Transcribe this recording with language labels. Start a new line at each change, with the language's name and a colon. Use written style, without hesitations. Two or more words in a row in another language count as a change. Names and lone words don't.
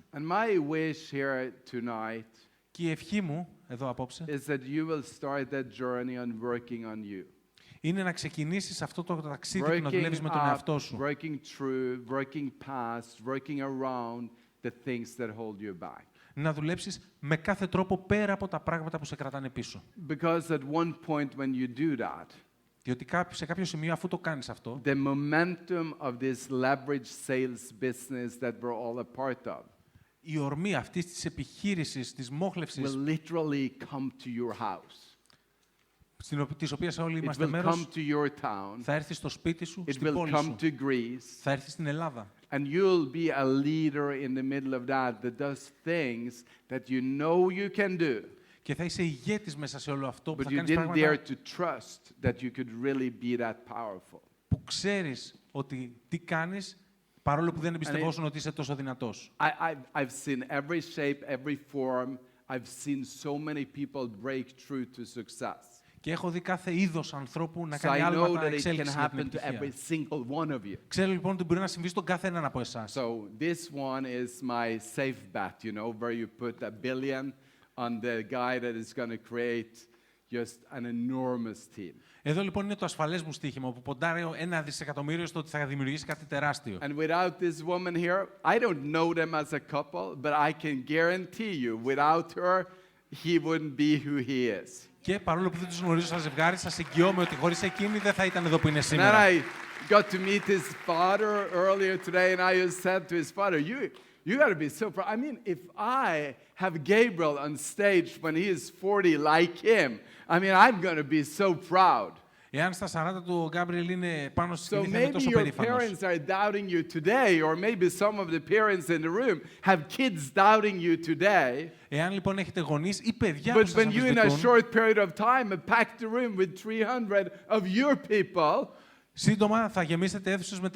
English: And my wish here tonight
Greek: Και η ευχή μου, εδώ απόψε,
English: is that you will start that journey on working on you.
Greek: είναι να ξεκινήσεις αυτό το ταξίδι που να
English: Working
Greek: δουλεύεις με τον
English: up,
Greek: εαυτό σου.
English: working through, working past, working around the things that hold you back.
Greek: Να δουλέψεις με κάθε τρόπο πέρα από τα πράγματα που σε κρατάνε πίσω.
English: Because at one point when you do that,
Greek: Διότι σε κάποιο σημείο, αφού το κάνεις αυτό,
English: the momentum of this leverage sales business that we're all a part of
Greek: η ορμή αυτής της επιχείρησης, της μόχλευσης,
English: will literally come to your house.
Greek: της οποίας όλοι
English: It
Greek: είμαστε
English: will come
Greek: μέρος,
English: to your town.
Greek: θα έρθει στο σπίτι σου,
English: It
Greek: στην
English: will
Greek: πόλη
English: come
Greek: σου,
English: to Greece.
Greek: θα έρθει στην Ελλάδα.
English: And you'll be a leader in the middle of that does things that you know you can do,
Greek: Και θα είσαι ηγέτης μέσα σε όλο αυτό που
English: but
Greek: θα
English: you
Greek: κάνεις
English: didn't dare
Greek: πράγματα
English: to trust that you could really be that powerful.
Greek: που ξέρεις ότι τι κάνεις, παρόλο που δεν εμπιστευόσουν ότι είσαι τόσο δυνατός.
English: I've seen every shape, every form. I've seen so many people break through to success.
Greek: Και έχω δει κάθε είδος ανθρώπου να
English: So
Greek: κάνει
English: I know
Greek: άλματα
English: that it can
Greek: εξέλιξη για την
English: happen to every
Greek: επιτυχία.
English: single one of you.
Greek: Ξέρω λοιπόν ότι μπορεί να συμβεί στον κάθε έναν από εσάς.
English: So this one is my safe bet, you know, where you put $1 billion on the guy that is going to create, just an enormous team.
Greek: Εδώ λοιπόν είναι το ασφαλές μου στοίχημα, που ποντάρει 1 δισεκατομμύριο στο ότι θα δημιουργήσει κάτι τεράστιο.
English: And without this woman here, I don't know them as a couple, but I can guarantee you, without her, he wouldn't be who he is.
Greek: Και παρόλο που δεν τους γνωρίζω σαν ζευγάρι, σας εγγυώμαι ότι χωρίς εκείνη δεν θα ήταν εδώ που είναι
English: And then
Greek: σήμερα.
English: I got to meet his father earlier today, and I just said to his father, you got to be so proud. I mean, if I have Gabriel on stage when he is 40 like him, I mean, I'm going to be so proud.
Greek: Εάν στα 40 του ο Γκάμπριελ είναι πάνω στη
English: So
Greek: σκηνή, θα είναι
English: maybe
Greek: τόσο
English: your
Greek: περήφανος.
English: parents are doubting you today, or maybe some of the parents in the room have kids doubting you today.
Greek: Εάν λοιπόν έχετε γονείς ή παιδιά που
English: But
Greek: σας
English: when you in a
Greek: αμφισβητούν,
English: short period of time have packed the room with 300 of your people,
Greek: σύντομα θα γεμίσετε αίθουσες με 300